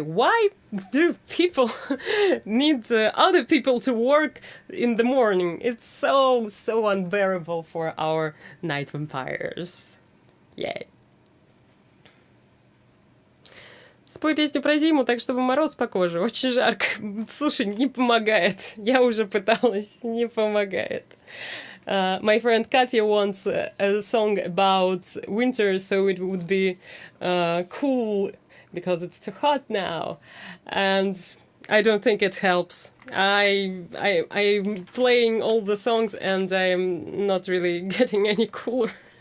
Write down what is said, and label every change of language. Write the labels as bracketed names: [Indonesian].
[English] Why do people need other people to work in the morning? It's so unbearable for our night vampires. Yay. [Russian] спой песню про зиму, так чтобы мороз по коже. Очень жарко. Слушай, не помогает. Я уже пыталась, не помогает. [English] My friend Katya wants a song about winter, so it would be cool because it's too hot now. And I don't think it helps. I'm playing all the songs and I'm not really getting any cooler.